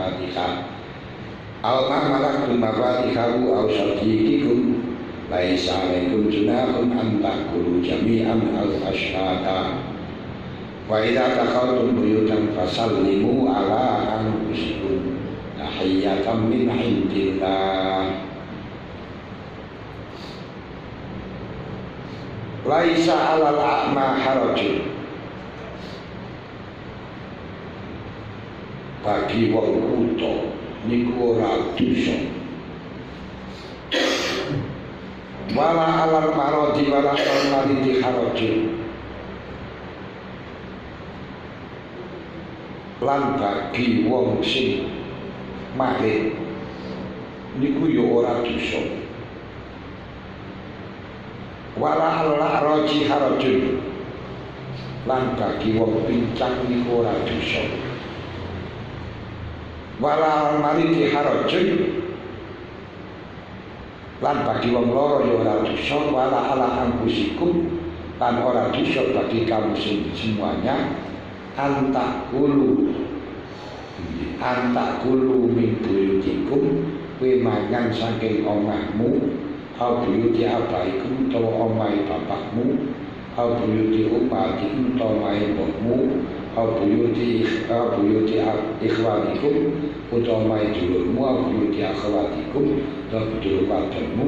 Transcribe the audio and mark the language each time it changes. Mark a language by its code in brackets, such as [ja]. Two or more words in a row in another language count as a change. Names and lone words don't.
[ar] مفاتحه أو صديقكم ليس عليكم جناح أن تأكلوا جميعا أو أشتاتا وإذا دخلتم بيوتا فسلموا على أنفسكم تحية من عند الله. ليس على الأعمى حرج, [jv] bagi wong buta niku ora dosa. [ar] ولا على المريض ولا على المريض حرج, [jv] lan bagi wong sing marit niku ya ora dosa. [ar] ولا الأعرج حرج, [jv] lan bagi wong pincang niku ora dosa. [ar] ولا المريض حرج, [jv] lan bagi wong loro ya ora dosa. [ar] ولا على أنفسكم, [jv] lan ora dosa bagi kamu semuanya. [ar] أن تأكلوا من بيوتكم, [jv] kowe mangan saking omahmu, [ar] أو بيوت آبائكم [jv] utawa omahe bapakmu, [ar] أو بيوت أمهاتكم [jv] utawa omahe mbokmu, [ar] أو بيوت إخوانكم [jv] utawa omahe dulurmu, [ar] أو بيوت أخواتكم [jv] utawa dulur wadonmu,